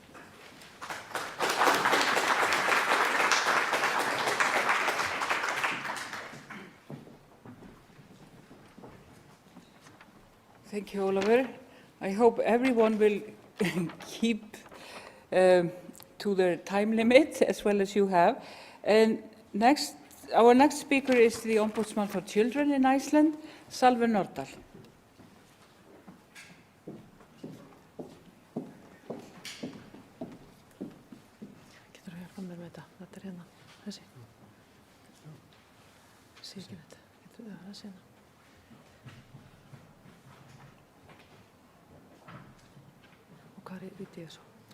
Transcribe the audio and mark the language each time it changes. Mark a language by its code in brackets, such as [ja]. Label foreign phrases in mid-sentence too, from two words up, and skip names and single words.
[en] Thank you, Oliver. I hope everyone will keep to their time limit as well as you have. And our next speaker is the Ombudsman for Children in Iceland, Salve Nordal. [is] Getur þú hjálpað mér með þetta? Þetta hérna, þessi. Sé ekki þetta. Getur þú þessi hérna? Og hvað er út í þessu?